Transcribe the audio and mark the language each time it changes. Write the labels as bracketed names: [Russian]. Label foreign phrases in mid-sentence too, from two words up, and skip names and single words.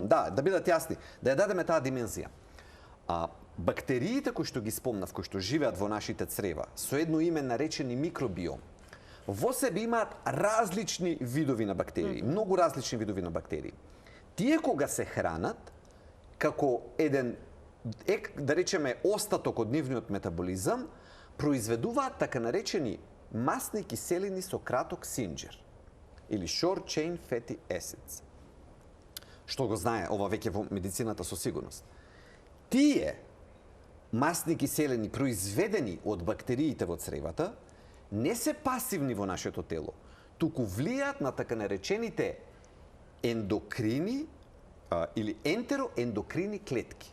[Macedonian] Да бидат јасни, да ја дадеме таа димензија. Бактериите кои што ги спомнав, кои што живеат во нашите црева, со едно име наречени микробиом, во себе имаат различни видови на бактерии, многу различни видови на бактерии. Тие кога се хранат, како еден, да речеме, остаток од нивниот метаболизам, произведуваат така наречени масни киселини со краток синџир, или [English] short chain fatty acids. [Macedonian] Што го знае ова веќе во медицината со сигурност. Тие масни киселини произведени од бактериите во цревата не се пасивни во нашето тело, туку влијаат на така наречените ендокрини или ентероендокрини клетки.